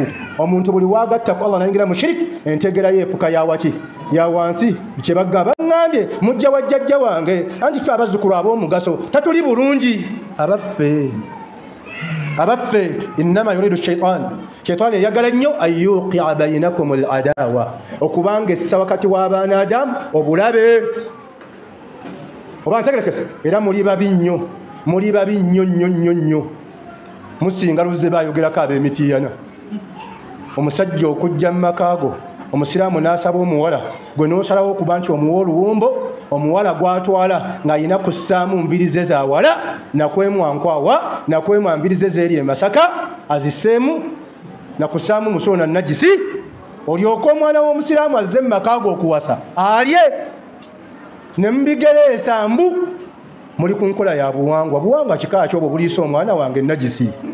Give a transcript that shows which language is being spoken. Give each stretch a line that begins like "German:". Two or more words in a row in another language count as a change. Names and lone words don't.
Ganda: Omuntu buli wagatta ku Allah nayingira mu shiriki, entegera yeefuka yawaki yawansi. Kye bagamba baŋŋambye mujja wa jjajja wange, anti ffe abazzukulu ab'omugaso tatuli bulungi.
Arabic: Abaffe إنما يريد شيطان
Ganda: eyagala nnyo
Arabic: يوقع بينكم العداوة,
Ganda: okubanga essa wakati w'abaana Adamu obulabe. Oba ntegerekese, era muli babi nnyo nnyo. Musinga luze bayogerako ab'emitiyana. Omusajja okujja mu makaago, omusiraamu n'asaba omuwala, gwe n'osalawo okuba nti omuwa oluwombo omuwala gwatwala ng'ayina kussaamu nviri ze za wala nakwemwankwawa nakwemwa nviri ze zeeri e Masaka azisseemu nakussaamu musolo na najisi olyoka omwana w'omusiraamu azze mu maka go okuwasa alye ne mubigereesa mbu muli ku nkola ya buwangwa kika kyobwo buliisa omwana wange najisi